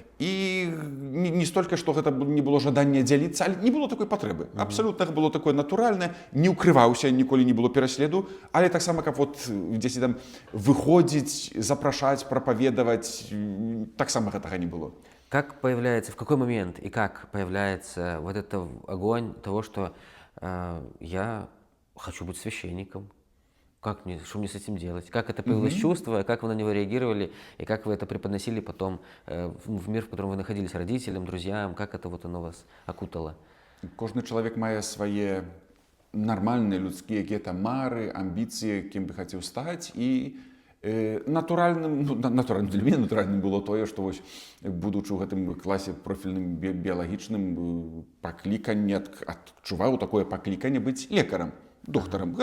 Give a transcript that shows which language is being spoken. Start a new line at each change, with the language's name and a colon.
Belarusian: І не столькі, што гэта не было жадання дзяліцца, але не было такой патрэбы. Абсалютна было такое натуральнае, не ўкрываўся, ніколі не было пераследу, але таксама, каб вот дзесьці там выходзіць, запрашаць, прапаведаваць, таксама гэтага не было.
Russian: Как появляется, в какой момент и как появляется вот этот огонь того, что я хочу быть священником? Что мне с этим делать? Как это появилось чувство, как вы на него реагировали, и как вы это преподносили потом в мир, в котором вы находились, родителям, друзьям, как это вот оно вас окутало?
Belarusian: Кожны чалавек мае свае нармальныя людскія якія-то мары, амбіцыі, кім бы хацеў стаць, і натуральным для мяне натуральным было тое, што вось будучы ў гэтым класе профільным біялагічным пакліканне, адчуваў такое пакліканне быць лекарам, доктарам.